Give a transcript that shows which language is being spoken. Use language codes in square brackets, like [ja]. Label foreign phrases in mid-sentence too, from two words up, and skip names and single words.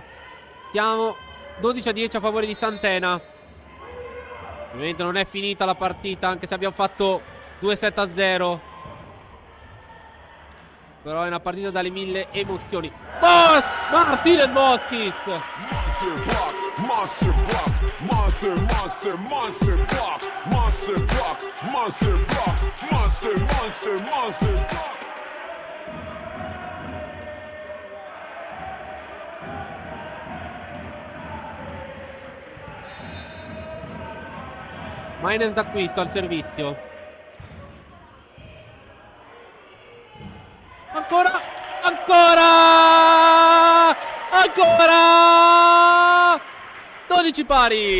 [it] Siamo 12-10 a favore di Santena. Ovviamente non è finita la partita, anche se abbiamo fatto 2-7-0. Però è una partita dalle 1000 emozioni. Martinez Moskis! [en] Monster block, monster block, monster block, monster block, monster block, monster block. [it] Miners d'acquisto al servizio. Ancora 12 pari.